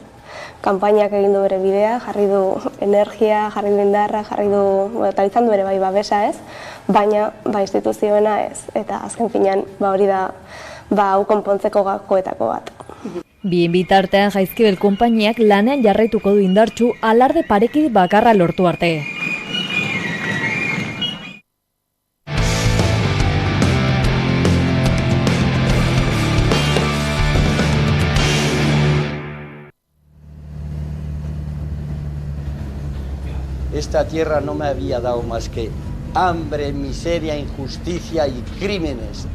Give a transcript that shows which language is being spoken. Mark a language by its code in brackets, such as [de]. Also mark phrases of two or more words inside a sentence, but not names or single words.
[eu] Kanpainak egin du bere bidea, jarri du energia, jarri du indarra, eta izan du ere bai babesa, ez? Baina instituzioena ez, eta azken finean hori da hau konpontzeko gakoetako bat. Bien bitartean Jaizkibel konpainiak lanean jarraituko du indartsu alarde parekide bakarra lortu arte. [es] Esta tierra no me había dado más que hambre, miseria, injusticia y crímenes.